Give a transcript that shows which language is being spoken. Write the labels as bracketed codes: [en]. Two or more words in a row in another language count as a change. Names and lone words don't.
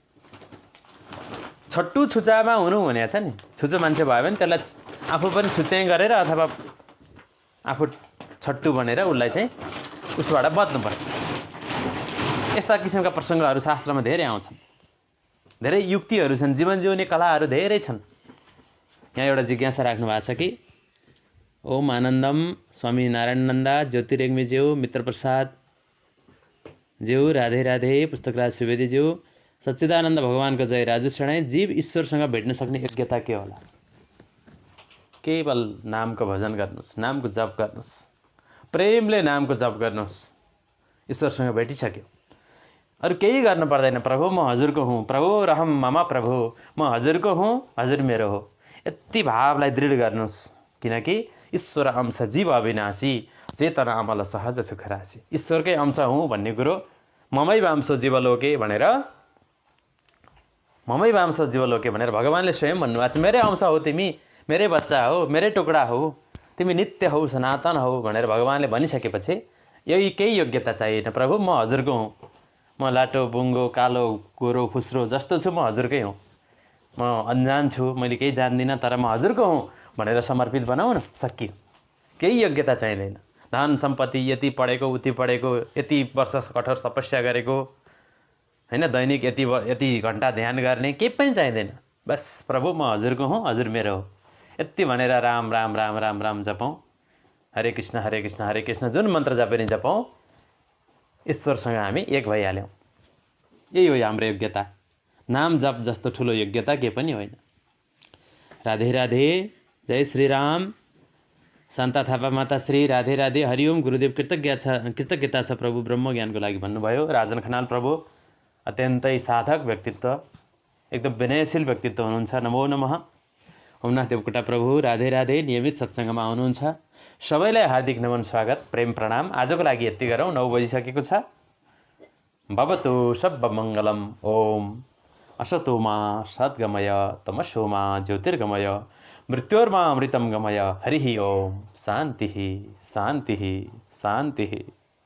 [ne] छट्टु छुचामा हुनु हुने छ नि। छुचो मान्छे भयो भने त्यसलाई आफू पनि छुच्याइ गरेर अथवा आफू छट्टु भनेर उसलाई चाहिँ उसबाट बच्नुपर्छ। यस्ता किसिमका प्रसङ्गहरू शास्त्रमा धेरै आउँछन्। धेरै युक्तिहरू छन्, जीवन जिउने कलाहरू धेरै छन्। यहाँ एउटा जिज्ञासा राख्नु भएको छ कि ओम आनन्दम स्वामी नारायणनन्दा ज्योतिरेग्मीज्यू, मित्रप्रसाद ज्यू, राधे राधे, पुस्तकराज सुवेदीज्यू, सच्चिदानन्द भगवानको जय, राजु शर्णै। जीव ईश्वरसँग भेट्न सक्ने योग्यता के होला? केवल नामको भजन गर्नुहोस्, नामको जप गर्नुहोस्, प्रेमले नामको जप गर्नुहोस्, ईश्वरसँग भेटिसक्यो। अरू केही गर्नु पर्दैन। प्रभु म हजुरको हुँ, प्रभु रहम मम प्रभु, म हजुरको हुँ, हजुर मेरो हो। यति भावलाई दृढ गर्नुहोस्। किनकि [awa] ईश्वर अंश जीव अविनाशी, चेतना अमल सहज सुखराशि। [ne] ईश्वरकै अंश हुँ भन्ने कुरो [sa] ममै वांशो जीवलोके [ne] भनेर, [sa] ममै वांशो जीवलोके [ne] भनेर भगवान्ले स्वयं भन्नुभएको छ। मेरै अंश हो तिमी, मेरै बच्चा हो, मेरै टुक्रा हो, तिमी नित्य हौ, सनातन हौ भनेर भगवान्ले भनिसकेपछि यही केही योग्यता चाहिएन। प्रभु म हजुरको हुँ, म लाटो बुङ्गो कालो गोरो फुस्रो जस्तो छु, म हजुरकै हुँ, म अनजान छु, मैले केही जान्दिनँ, तर म हजुरको हुँ भनेर समर्पित बनाऊ न, सकियो। केही योग्यता चाहिँदैन। धन सम्पत्ति, यति पढेको उति पढेको, यति वर्ष कठोर तपस्या गरेको होइन, दैनिक यति घन्टा ध्यान गर्ने, केही पनि चाहिँदैन। बस प्रभु म हजुरको हुँ, हजुर मेरो हो, यति भनेर राम राम राम राम राम जपौँ, हरे कृष्ण हरे कृष्ण जुन मन्त्र जपेर जपौँ, ईश्वरसँग हामी एक भइहाल्यौँ। यही हो हाम्रो योग्यता। नाम जप जस्तो ठुलो योग्यता के पनि होइन। राधे राधे, जय श्रीराम। शान्ता थापा माताश्री राधे राधे, हरिओम। गुरुदेव कृतज्ञता छ प्रभु ब्रह्म ज्ञानको लागि भन्नुभयो। राजन खनाल प्रभु अत्यन्तै साधक व्यक्तित्व, एकदम विनयशील व्यक्तित्व हुनुहुन्छ। [sa] नमो नमः। [ne] ओमनाथ देवकोटा प्रभु राधे राधे, नियमित सत्सङ्गमा आउनुहुन्छ। सबैलाई हार्दिक नमन, स्वागत, प्रेम, प्रणाम। आजको लागि यति गरौँ, 9 बजिसकेको छ। [sa] भवतु सर्वमङ्गलम्। ओम असतो मा सद्गमय, तमसो मा ज्योतिर्गमय, मृत्योर्मा अमृतं गमय। हरिः ओम। शान्तिः शान्तिः शान्तिः।